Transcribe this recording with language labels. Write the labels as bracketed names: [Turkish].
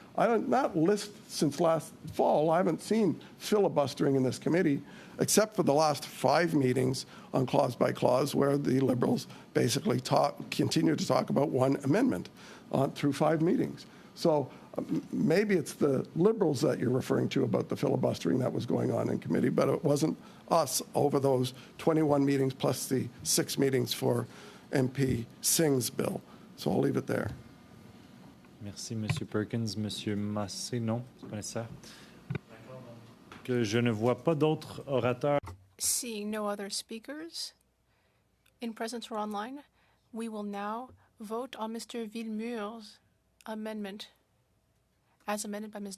[English] That list since last fall, I haven't seen filibustering in this committee, except for the last 5 meetings on clause by clause, where the Liberals basically continue to talk about one amendment through 5 meetings. So maybe it's the Liberals that you're referring to about the filibustering that was going on in committee, but it wasn't us over those 21 meetings plus the 6 meetings for MP Singh's bill. So I'll leave it there. [French] Merci, Monsieur Perkins. Monsieur Massé, non, c'est pas nécessaire. Que je ne vois pas d'autres orateurs. [English] Seeing no other speakers in presence or online, we will now vote on Mr. Villemur's amendment, as amended by Ms.